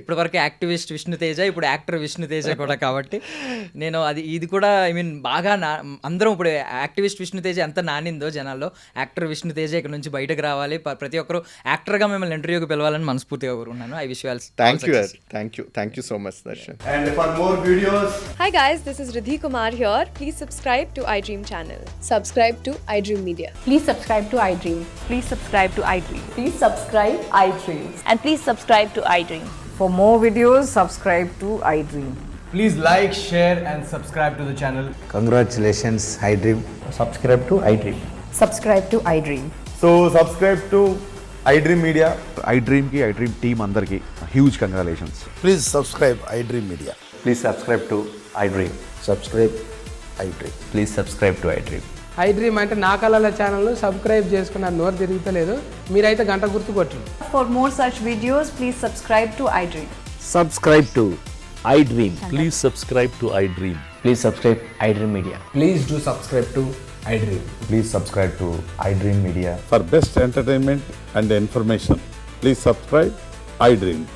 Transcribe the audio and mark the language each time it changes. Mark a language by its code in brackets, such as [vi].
[te] ఇప్పటి వరకు యాక్టివిస్ట్ విష్ణుతేజ, ఇప్పుడు యాక్టర్ విష్ణుతేజ కూడా, కాబట్టి నేను ఇది కూడా ఐ మీన్ బాగా అందరం ఇప్పుడు యాక్టివిస్ట్ విష్ణుతేజ ఎంత నానిందో జనాల్లో, యాక్టర్ విష్ణుతేజ ఇక్కడ నుంచి బయటకు రావాలి, ప్రతి ఒక్కరు యాక్టర్గా మిమ్మల్ని ఇంటర్వ్యూకి పిలవాలని మనస్ఫూర్తిగా కోరుకున్నాను. [en] I wish you all. Thank you so much Darshan. And for more videos, Hi guys, this is Riddhi Kumar here. Please subscribe to iDream channel. Subscribe to iDream Media. Please subscribe to iDream. Please subscribe to iDream. Please subscribe iDream. And please subscribe to iDream. For more videos, subscribe to iDream. please like, share and subscribe to the channel. Congratulations, iDream. Subscribe to iDream. Subscribe to iDream. So subscribe to iDream Media. [te] iDream ki iDream team andarki [en] huge congratulations. Please subscribe iDream Media. Please subscribe to iDream. Subscribe iDream. Please subscribe to iDream. [te] iDream అంటే నా కళల channel subscribe చేసుకున్న నోరు తిరుగుతలేదు, మీరైతే గంట గుర్తు కొట్టండి. [en] For more such videos, please subscribe to iDream. Subscribe to iDream. Please subscribe to iDream. Please subscribe iDream Media. Please do subscribe to iDream. Please subscribe to iDream Media. For best entertainment and information, please subscribe iDream.